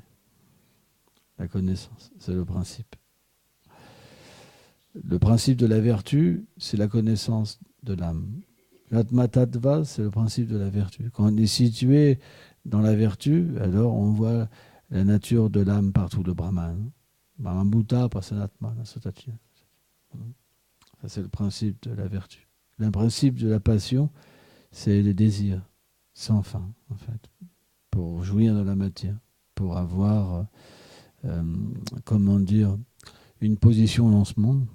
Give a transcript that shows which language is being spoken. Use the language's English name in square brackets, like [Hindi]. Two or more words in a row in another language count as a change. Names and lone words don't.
[French] La connaissance, c'est le principe. Le principe de la vertu, c'est la connaissance de l'âme. L' [Sanskrit] atma tattva, [French] c'est le principe de la vertu. Quand on est situé dans la vertu, alors on voit la nature de l'âme partout, le Brahman. [Sanskrit] ब्रह्मभूत, प्रसन्नात्मा, नशोचति. [French] Ça, c'est le principe de la vertu. Le principe de la passion, c'est les désirs sans fin, en fait, pour jouir de la matière, pour avoir, comment dire, une position dans ce monde.